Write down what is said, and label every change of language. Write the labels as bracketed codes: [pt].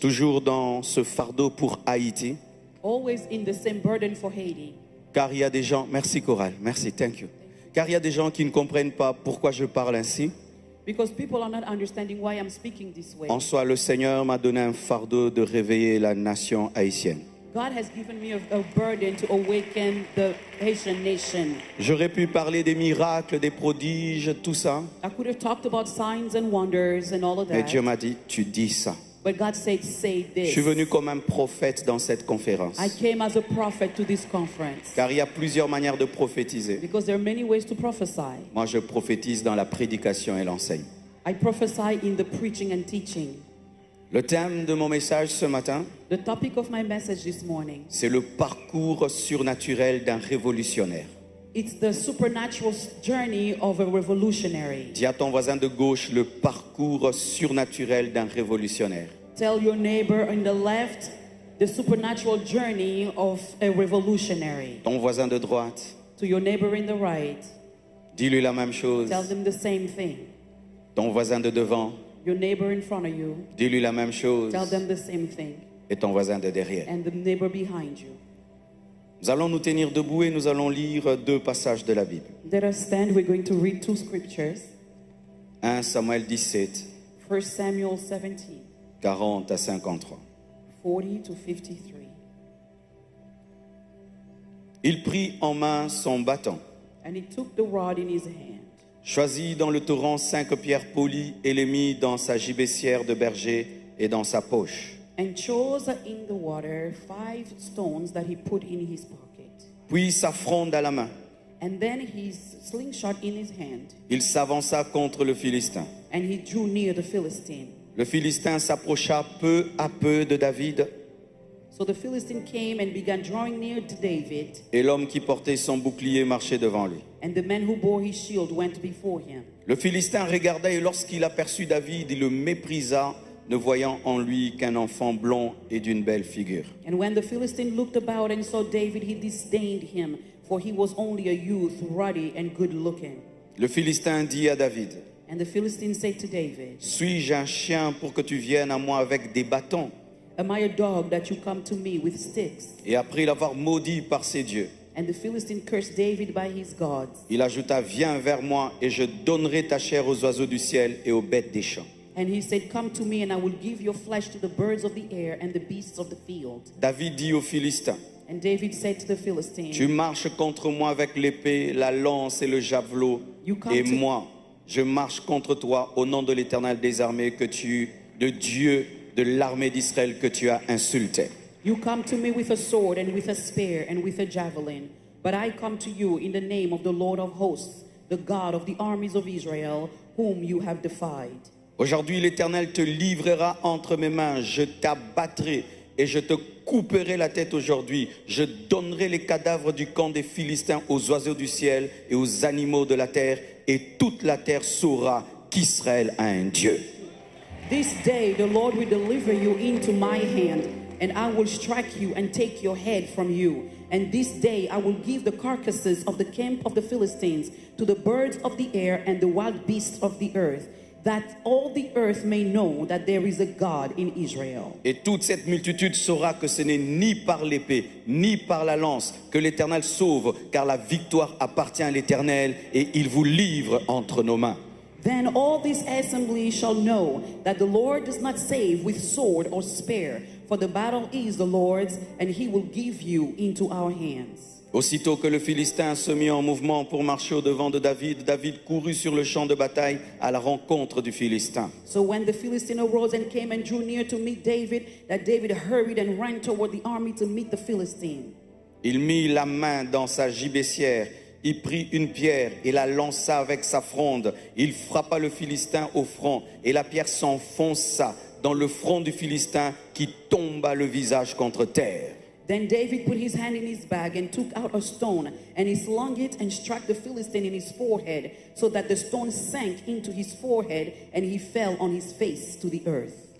[fr] toujours dans ce fardeau pour Haïti, [en] always in the same burden for Haiti. [fr] car il y a des gens, merci Coral, merci, [en] thank you. [fr] Car il y a des gens qui ne comprennent pas pourquoi je parle ainsi. [en] Because people are not understanding why I'm speaking this way. [fr] En soi, le Seigneur m'a donné un fardeau de réveiller la nation haïtienne. [en] God has given me a burden to awaken the Haitian nation. [fr] J'aurais pu parler des miracles, des prodiges, tout ça. [en] I could have talked about signs and wonders and all of [fr] Mais [en] that. [fr] Dieu m'a dit, tu dis ça. [en] But God said, say [fr] Je [en] this. [fr] suis venu comme un prophète dans cette conférence. [en] I came as a prophet to this conference. [fr] Car il y a plusieurs manières de prophétiser. [en] Because there are many ways to prophesy. [fr] Moi, je prophétise dans la prédication et l'enseigne. [en] I prophesy in the preaching and teaching. [fr] Le thème de mon message ce matin, [en] The topic of my message this morning, [fr] c'est le parcours surnaturel d'un révolutionnaire. [en] it's the supernatural journey of a revolutionary. [fr] Dis à ton voisin de gauche le parcours surnaturel d'un révolutionnaire. [en] Tell your neighbor on the left the supernatural journey of a revolutionary. [fr] Ton voisin de droite, [en] To your neighbor in the right, [fr] dis-lui la même chose. [en] tell them the same thing. [fr] Ton voisin de devant, [en] Your neighbor in front of you, [fr] dis-lui la même chose. [en] tell them the same thing. [fr] Et ton voisin de derrière. [en] And the neighbor behind you. [fr] Nous allons nous tenir debout et nous allons lire deux passages de la Bible. [en] Let us stand. We're going to read two scriptures. [fr] 1 Samuel 17, [en] 1 Samuel 17, [fr] 40 à 53. [en] 40 to 53. [fr] Il prit en main son bâton, [en] And he took the rod in his hand, [fr] choisit dans le torrent 5 pierres polies et les mit dans sa gibecière de berger et dans sa poche. [en] and chose in the water 5 stones that he put in his pocket. [fr] Puis sa fronde à la main, [en] And then his slingshot in his hand, [fr] il s'avança contre le Philistin. [en] and he drew near the Philistine. [fr] Le Philistin s'approcha peu à peu de David, [en] So the Philistine came and began drawing near to David, [fr] et l'homme qui portait son bouclier marchait devant lui. [en] and the man who bore his shield went before him. [fr] Le Philistin regarda et lorsqu'il aperçut David, il le méprisa, ne voyant en lui qu'un enfant blond et d'une belle figure. [en] And when the Philistine looked about and saw David, he disdained him, for he was only a youth, ruddy and good looking. [fr] Le Philistin dit à David, [en] And the Philistine said to David, [fr] suis-je un chien pour que tu viennes à moi avec des bâtons? [en] am I a dog that you come to me with sticks? [fr] Et après l'avoir maudit par ses dieux, [en] And the Philistine cursed David by his gods. [fr] il ajouta, viens vers moi et je donnerai ta chair aux oiseaux du ciel et aux bêtes des champs. [en] And he said, come to me, and I will give your flesh to the birds of the air and the beasts of the field. [fr] David dit aux Philistins, [en] And David said to the Philistine, [fr] tu marches contre moi avec l'épée, la lance et le javelot, [en] You come [fr] et [en] to- [fr] moi, je marche contre toi au nom de l'Éternel des armées de Dieu de l'armée d'Israël que tu as insulté. [en] you come to me with a sword and with a spear and with a javelin, but I come to you in the name of the Lord of hosts, the God of the armies of Israel, whom you have defied. [fr] Aujourd'hui, l'Éternel te livrera entre mes mains, je t'abattrai et je te couperai la tête aujourd'hui. Je donnerai les cadavres du camp des Philistins aux oiseaux du ciel et aux animaux de la terre, et toute la terre saura qu'Israël a un Dieu. [en] This day the Lord will deliver you into my hand, and I will strike you and take your head from you. And this day I will give the carcasses of the camp of the Philistines to the birds of the air and the wild beasts of the earth, that all the earth may know that there is a God in Israel. [fr] Et toute cette multitude saura que ce n'est ni par l'épée, ni par la lance que l'Éternel sauve, car la victoire appartient à l'Éternel et il vous livre entre nos mains. [en] Then all this assembly shall know that the Lord does not save with sword or spear, for the battle is the Lord's, and he will give you into our hands. [fr] Aussitôt que le Philistin se mit en mouvement pour marcher au-devant de David, David courut sur le champ de bataille à la rencontre du Philistin. [en] So when the Philistine arose and came and drew near to meet David, that David hurried and ran toward the army to meet the Philistine. [fr] Il mit la main dans sa gibecière, il prit une pierre et la lança avec sa fronde. Il frappa le Philistin au front et la pierre s'enfonça dans le front du Philistin qui tomba le visage contre terre. [en] Then David put his hand in his bag and took out a stone, and he slung it and struck the Philistine in his forehead, so that the stone sank into his forehead, and he fell on his face to the earth.